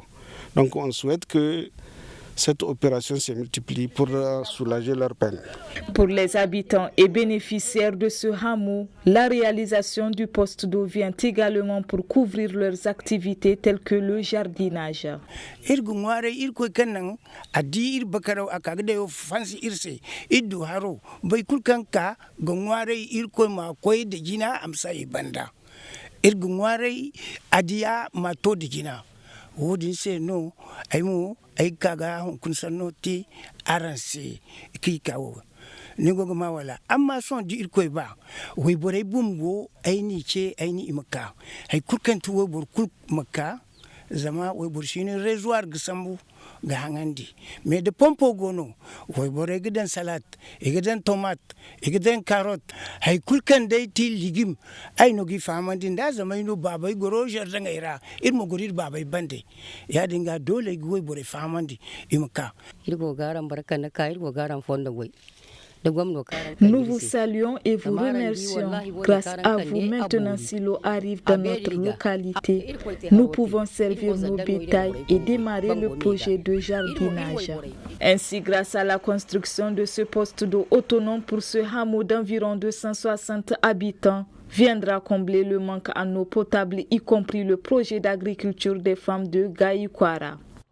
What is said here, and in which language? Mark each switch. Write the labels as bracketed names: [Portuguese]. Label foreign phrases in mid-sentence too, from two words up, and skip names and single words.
[French] Donc on souhaite que cette opération se multiplie pour soulager leur peine. Pour les habitants et bénéficiaires de ce hameau, la réalisation du poste d'eau vient également pour couvrir leurs activités telles que le jardinage. [Zarma] Wodin se no aimu ai kaga kun sanno ti aranse ki kawo ni gogo ma wala amma son di irko ba we bore bumbo ai ni ce ai ni imaka ai kurkan tu we bor kul makka zama we bor shine reservoir gisambu ga hangandi [French] mais de [Zarma] pompo gono we bore gidan salat gidan tomate gidan carrot hay kulkan dai ti ligim ay no gi famandi da zama ino babai goro jardin ira irmo gorir babai bande ya dinga dole gi we bore famandi imka irgo garan barkan ka irgo garan fondo goy. [French] Nous vous saluons et vous remercions. Grâce à vous, maintenant, si l'eau arrive dans notre localité, nous pouvons servir nos bétails et démarrer le projet de jardinage. Ainsi, grâce à la construction de ce poste d'eau autonome pour ce hameau d'environ 260 habitants, viendra combler le manque en eau potable, y compris le projet d'agriculture des femmes de Gaïkwara.